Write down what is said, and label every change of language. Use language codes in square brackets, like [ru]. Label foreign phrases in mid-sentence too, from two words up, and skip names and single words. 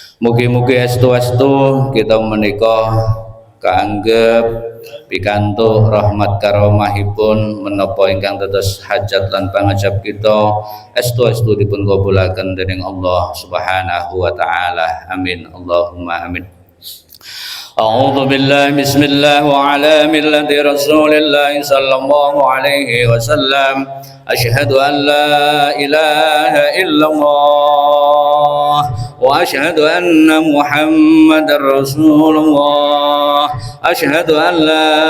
[jv] Mugi-mugi estu-estu kita menika kaanggep pikantuk rahmat karomahipun menapa ingkang dados hajat lan pangajab kita estu dipun kabulaken dening [ar] الله سبحانه وتعالى. Amin. اللهم آمين. أعوذ بالله بسم الله وعلى ملة رسول الله صلى الله عليه وسلم أشهد أن لا إله إلا الله وأشهد أن محمد رسول الله أشهد أن لا